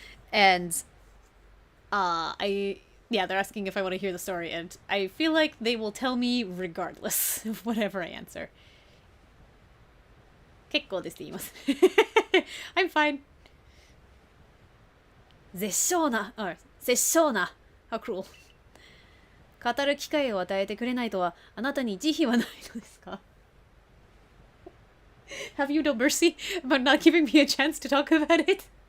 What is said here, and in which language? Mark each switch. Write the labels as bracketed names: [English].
[English] And, they're asking if I want to hear the story. And I feel like they will tell me regardless of whatever I answer. [Japanese] 結構ですって言います。 [English] I'm fine. [Japanese] 絶唱な。 [English] How cruel. [Japanese] 語る機会を与えてくれないとは、あなたに慈悲はないのですか？ [English] Have you no mercy about not giving me a chance to talk about it?